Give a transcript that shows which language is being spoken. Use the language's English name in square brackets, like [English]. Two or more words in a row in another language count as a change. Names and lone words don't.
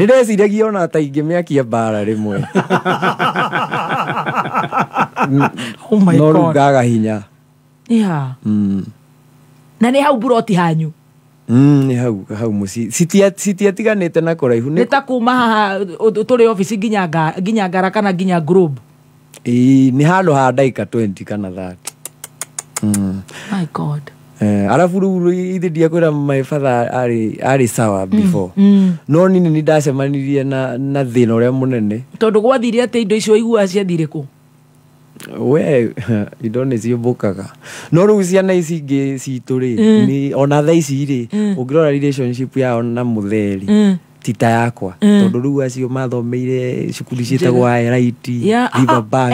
[Kikuyu] nĩndeciragia ona ta ingĩmĩakia mbara rĩmwe no rĩu ngaga hinya na nĩ hau buroti hanyu ni hau muci sitiatiganite na kuraihu ni ta kuma haha turi office nginya ngara kana nginya group ni halo ha daika 20 kana 30 [English] my god [Kikuyu] alafu rĩu ithe ndiakwĩra [English] my father [Kikuyu] ari sawa before no nini ni ndacemanirie na thĩna ũrĩa mũnene tondũ gwathire atĩ indo icio igua ciathire kũ we indo nĩ ciũmbũkaga no rĩu ciana ici ingĩ citũ rĩ ni ona tha ici rĩ ũngĩrora relationship yao na mũtheri tita yakwa tondũ rĩu acio mathomeire cukuru ciĩtagwo Elite Riverbank